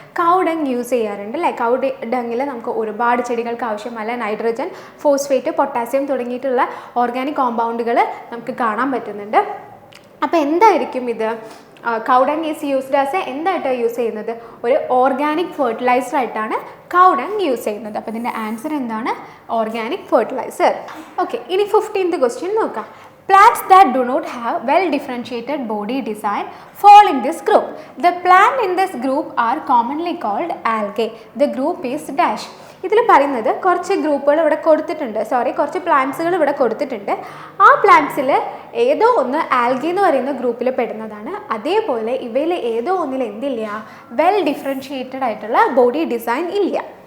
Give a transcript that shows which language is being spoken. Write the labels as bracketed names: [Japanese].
[Malayalam] കൗ dung use ചെയ്യാറുണ്ട് അല്ലേ. കൗ ഡങ്ങിൽ നമുക്ക് ഒരുപാട് ചെടികൾക്ക് ആവശ്യമായ നൈട്രജൻ, ഫോസ്ഫേറ്റ്, പൊട്ടാസ്യം തുടങ്ങിയിട്ടുള്ള ഓർഗാനിക് കോമ്പൗണ്ടുകൾ നമുക്ക് കാണാൻ പറ്റുന്നുണ്ട്. അപ്പോൾ എന്തായിരിക്കും ഇത്? [English] cow dung is used as [Malayalam] എന്തായിട്ടാണ് use ചെയ്യുന്നത്? ഒരു ഓർഗാനിക് ഫെർട്ടിലൈസർ ആയിട്ടാണ് കൗ ഡങ് യൂസ് ചെയ്യുന്നത്. അപ്പോൾ ഇതിൻ്റെ ആൻസർ എന്താണ്? Organic fertiliser. ഓക്കെ, ഇനി 15th ക്വസ്റ്റ്യൻ നോക്കാം. [English] Plants that do not have well differentiated body design fall in this group. The plant in this group are commonly called algae. The group is dash. [Malayalam] ഇതിൽ പറയുന്നത് കുറച്ച് ഗ്രൂപ്പുകൾ ഇവിടെ കൊടുത്തിട്ടുണ്ട്, കുറച്ച് പ്ലാന്റ്സുകൾ ഇവിടെ കൊടുത്തിട്ടുണ്ട്. ആ പ്ലാന്റ്സിൽ ഏതോ ഒന്ന് ആൽഗി എന്ന് പറയുന്ന ഗ്രൂപ്പിൽ പെടുന്നതാണ്. അതേപോലെ ഇവയിൽ ഏതോ ഒന്നിൽ എന്തില്ല? വെൽ ഡിഫറൻഷിയേറ്റഡ് ആയിട്ടുള്ള ബോഡി ഡിസൈൻ ഇല്ല.